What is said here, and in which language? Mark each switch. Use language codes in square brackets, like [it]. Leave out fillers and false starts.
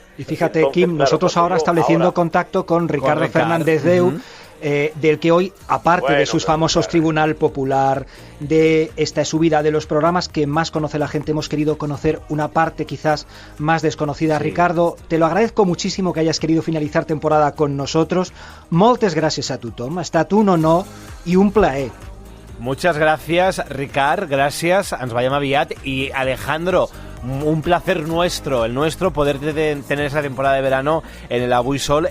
[es] Y fíjate, entonces, Kim, nosotros ahora estableciendo contacto con Ricardo Fernández Deu, del que hoy, aparte de sus famosos Tribunal Popular, de esta subida de los programas que más conoce la gente, hemos querido conocer una parte quizás más desconocida. Sí. Ricardo, te lo agradezco muchísimo que hayas querido finalizar temporada con nosotros. [ca] Moltes gràcies a tothom, ha estat un honor i un plaer. [es] Muchas gracias, Ricard, gracias, [ca] ens veiem aviat. [es] Y Alejandro, un placer el nuestro, poder tener esa temporada de verano en el Avui Sol.